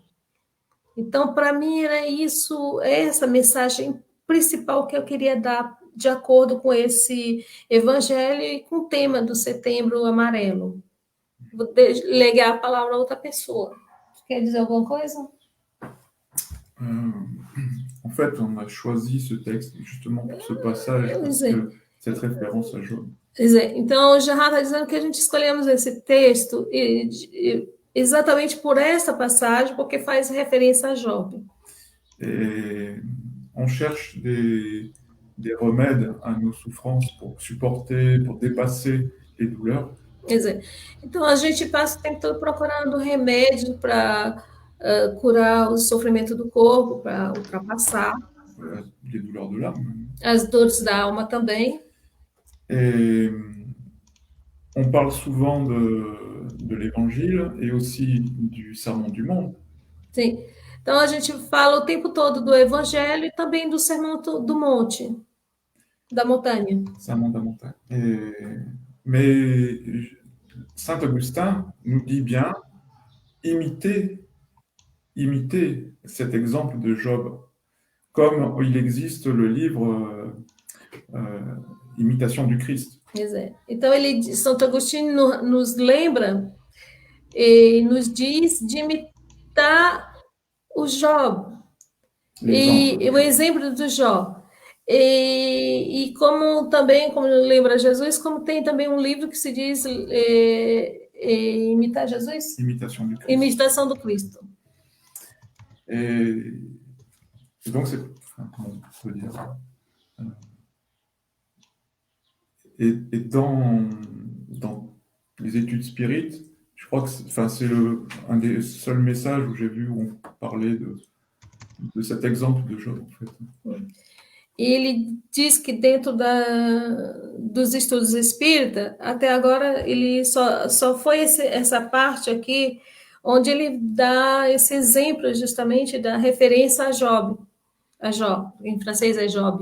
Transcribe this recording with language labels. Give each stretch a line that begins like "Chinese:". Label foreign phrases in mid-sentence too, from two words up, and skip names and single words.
Portuguese: Então, para mim, era isso, essa mensagem principal que eu queria dar de acordo com esse evangelho e com o tema do Setembro Amarelo. Vou legar a palavra a outra pessoa. Quer dizer alguma coisa?
French: En fait, on a choisi ce texte justement pour ce passage, parce que cette référence à Job.
Portuguese: Então, o Gerard está dizendo que a gente escolhemos esse texto exatamente por essa passagem, porque faz referência a Job.
French: Et on cherche des remèdes à nos souffrances pour supporter, pour dépasser les douleurs.
Portuguese: Então, a gente passa o tempo todo procurando remédio para curar o sofrimento do corpo, para ultrapassar.
French: Les douleurs de l'âme.
Portuguese: As dores da alma também.
French: Et on parle souvent de l'Évangile et aussi du Sermon du Mont.
Portuguese: Sim. Então, a gente fala o tempo todo do Evangelho e também do Sermão do Monte, da montanha.
French: Sermon de la montagne. Mais Saint Augustin nous dit bien, imitez cet exemple de Job, comme il existe le livre Imitation du Christ.
Portuguese: Então, Santo Agostinho nos lembra e nos diz de imitar o Job, e o exemplo do Jó. E como também, como lembra Jesus, como tem também um livro que se diz Imitar Jesus? Imitação do Cristo.
French: Et donc, c'est... Comment on peut dire ça? Et dans les études spirites, je crois que c'est un des seuls messages où j'ai vu où on parlait de cet exemple de Job, en fait.
Portuguese: E ele diz que dentro dos estudos espíritas, até agora, ele só foi essa parte aqui, onde ele dá esse exemplo justamente da referência a Job. A Jó, em francês é Job.